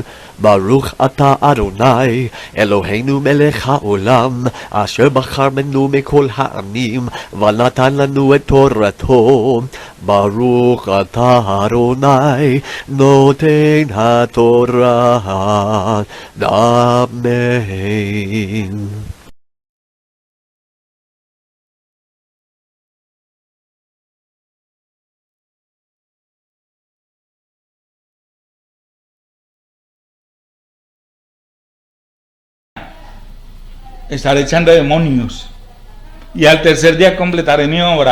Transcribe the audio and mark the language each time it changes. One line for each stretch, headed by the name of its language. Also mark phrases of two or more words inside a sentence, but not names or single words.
Hebrew: ברוך אתה אדוני אלוהינו מלך העולם אשר בחר בנו מכל העמים ונתן לנו את תורתו. ברוך אתה אדוני נותן התורה. Amen.
Spanish: Estaré echando demonios y al tercer día completaré mi obra.